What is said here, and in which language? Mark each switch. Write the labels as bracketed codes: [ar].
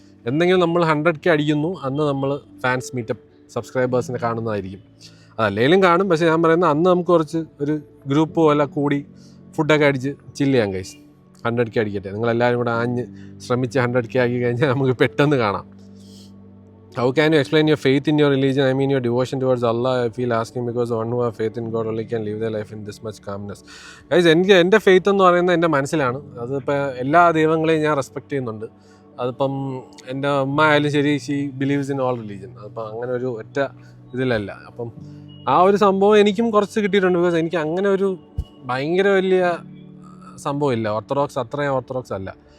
[ml] എന്തെങ്കിലും നമ്മൾ 100K അടിക്കുന്നു അന്ന് നമ്മൾ ഫാൻസ് മീറ്റപ്പ് സബ്സ്ക്രൈബേഴ്സിനെ കാണുന്നതായിരിക്കും. അതല്ലെങ്കിലും കാണും, പക്ഷേ ഞാൻ പറയുന്നത് അന്ന് നമുക്ക് കുറച്ച് ഒരു ഗ്രൂപ്പ് പോലെ കൂടി ഫുഡൊക്കെ അടിച്ച് ചില്ല് ചെയ്യാം ഗൈസ്. 100K അടിക്കട്ടെ, നിങ്ങളെല്ലാവരും കൂടെ ആഞ്ഞ് ശ്രമിച്ച് 100K ആക്കി കഴിഞ്ഞാൽ നമുക്ക് പെട്ടെന്ന് കാണാം. [en] How can you explain your faith in your religion? I mean your devotion towards Allah. I feel asking because one who have faith in God only can live their life in this much calmness. [ml] Guys, എൻ്റെ faith എന്ന് പറയുന്നത് എൻ്റെ മനസ്സിലാണ്. അതിപ്പോൾ എല്ലാ ദൈവങ്ങളെയും ഞാൻ respect ചെയ്യുന്നുണ്ട്. അതിപ്പം എൻ്റെ അമ്മ ആയാലും ശരി, [en] She believes in all religion. [ml] അപ്പം അങ്ങനെ ഒരു ഒറ്റ ഇതിലല്ല. അപ്പം ആ ഒരു സംഭവം എനിക്കും കുറച്ച് കിട്ടിയിട്ടുണ്ട്. ബിക്കോസ് എനിക്ക് അങ്ങനെ ഒരു ഭയങ്കര വലിയ സംഭവമില്ല, ഓർത്തഡോക്സ് അത്രയും ഓർത്തഡോക്സ് അല്ല.